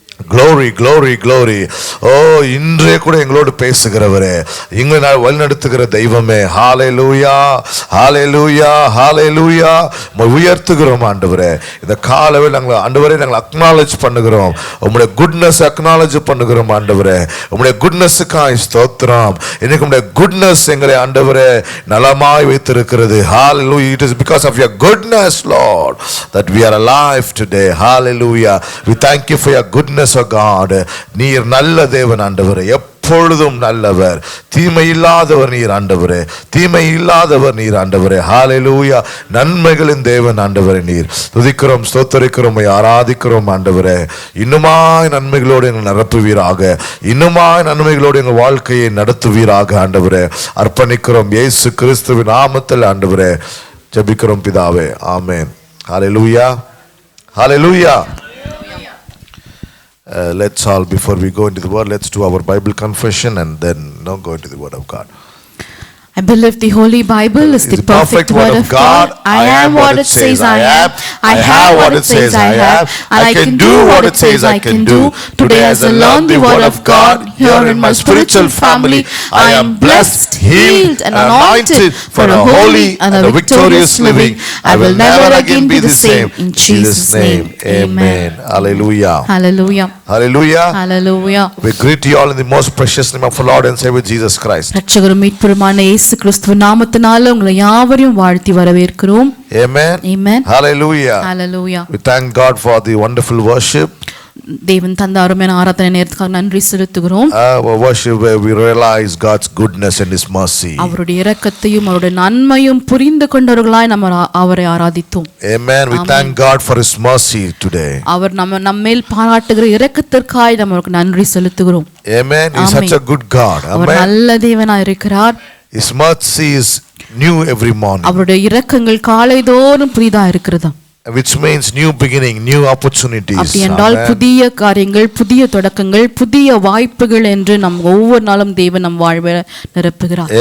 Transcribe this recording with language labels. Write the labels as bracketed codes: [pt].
[en] Glory, glory, glory. [ta] ஓ இன்றே கூட எங்களோடு பேசுகிறவரே, எங்களை வழிநடத்துகிற தெய்வமே, ஹalleluya, ஹalleluya, ஹalleluya. உயர்த்துகிறோம் ஆண்டவரே. இந்த காலவே நாங்கள் ஆண்டவரே நாங்கள் அக்னாலஜ் பண்ணுகிறோம். உம்முடைய குட்னஸ் அக்னாலஜ் பண்ணுகிறோம் ஆண்டவரே. உம்முடைய குட்னஸுக்காய் ஸ்தோத்திரம். இன்னைக்கு உம்முடைய குட்னஸ் எங்களை ஆண்டவரே நலமாய் வைத்திருக்கிறது. [en] Hallelujah. It is because of your goodness, Lord, that we are alive today. Hallelujah. We thank you for your goodness, O God. [ta] நீர் நல்ல தேவன் ஆண்டவரே, எப்பொழுதும் நல்லவர், தீமை இல்லாதவர் நீர் ஆண்டவரே, தீமை இல்லாதவர் நீர் ஆண்டவரே. ஹalleluya. நன்மைகளின் தேவன் ஆண்டவரே, நீர் துதிக்கிறோம், ஸ்தோத்திரிக்கிறோம், ஆராதிக்கிறோம் ஆண்டவரே. இன்னுமாய் நன்மைகளோடு எங்கள் நிரப்புவீராக, இன்னுமாய் நன்மைகளோடு எங்கள் வாழ்க்கையை நடத்துவீராக ஆண்டவரே. அர்ப்பணிக்கிறோம் இயேசு கிறிஸ்துவின் நாமத்தில் ஆண்டவரே ஜெபிக்கிறோம் பிதாவே, ஆமென். ஹalleluya, ஹalleluya. [en] Let's all, before we go into the word, let's do our Bible confession and then go into the word of God. I believe the Holy Bible is the perfect word of God. I am what it says I am. I have what it says I have. And I can do what it says I can do. Today as I learn the word of God here in my spiritual family, I am blessed, healed and anointed for a holy and a victorious living. I will never again be the same. In Jesus' name, amen. Hallelujah. Hallelujah. Hallelujah. Hallelujah. We greet you all in the most precious name of our Lord and Savior Jesus Christ. [ta] ரட்சகரும் மீட்பருமான இயேசு கிறிஸ்துவின் நாமத்தினால உங்களை யாவரையும் வாழ்த்தி வரவேற்கிறோம். [en] Amen. Amen. Hallelujah. Hallelujah. We thank God for the wonderful worship. [ta] தேவன் தந்த அருமையான ஆராதனை நேரத்துக்காக நன்றி செலுத்துகிறோம். [en] Worship where we realize God's goodness and His mercy. [ta] அவருடைய இரக்கத்தையும் அவருடைய நன்மையும் புரிந்து கொண்டவர்களாய் நம்ம அவரை ஆராதித்தோம். [en] Amen. We thank God for His mercy today. [ta] அவர் நம்மேல் பாராட்டுகிற இரக்கத்திற்காய் நமக்கு நன்றி செலுத்துகிறோம். [en] Amen. He is such a good God. [ta] அவர் நல்ல தேவனாய் இருக்கிறார். [en] His mercy is new every morning. [ta] அவருடைய இரக்கங்கள் காலைதோறும் புதிதா இருக்கிறது. [en] Which means new beginning, new opportunities. [ta] அப்படி என்றால் புதிய காரியங்கள், புதிய தொடக்கங்கள், புதிய வாய்ப்புகள் என்று நம் ஒவ்வொரு நாளும் தேவன் நம் வாழ்வை நிரப்புகிறார்.